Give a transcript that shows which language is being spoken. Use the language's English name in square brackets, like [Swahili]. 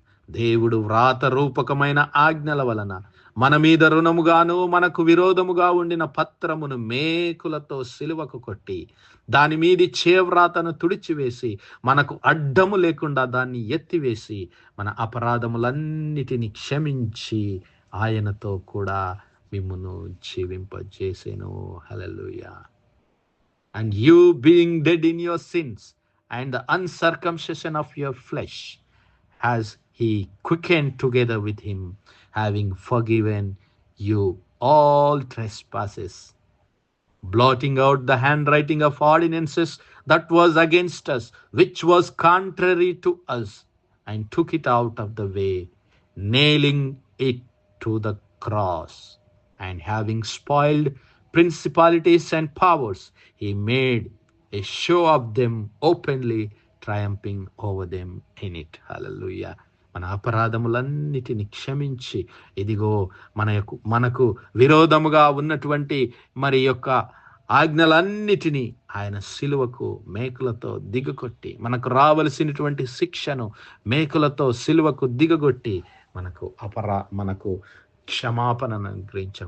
[Telugu] దేవుడు వ్రాత రూపకమైన ఆజ్ఞల వలన మన మీద రుణముగాను మనకు విరోధముగా ఉండిన పత్రమును మేకులతో సిలువకు కొట్టి దాని మీది చేవ్రాతను తుడిచివేసి మనకు అడ్డము లేకుండా దాన్ని ఎత్తివేసి మన అపరాధములన్నిటిని క్షమించి ఆయనతో కూడా మిమ్మును జీవింపజేసెను. హల్లెలూయా. [English] And you being dead in your sins and the uncircumcision of your flesh, has he quickened together with him, having forgiven you all trespasses, blotting out the handwriting of ordinances that was against us, which was contrary to us, and took it out of the way, nailing it to the cross, and having spoiled principalities and powers, he made a show of them openly, triumphing over them in it. Hallelujah. [Telugu] మన అపరాధములన్నిటిని క్షమించి ఇదిగో మనకు విరోధముగా ఉన్నటువంటి మరి యొక్క ఆజ్ఞలన్నిటినీ ఆయన సిలువకు మేకులతో దిగగొట్టి మనకు రావలసినటువంటి శిక్షను మేకులతో సిలువకు దిగగొట్టి మనకు క్షమాపణను అనుగ్రహించాడు.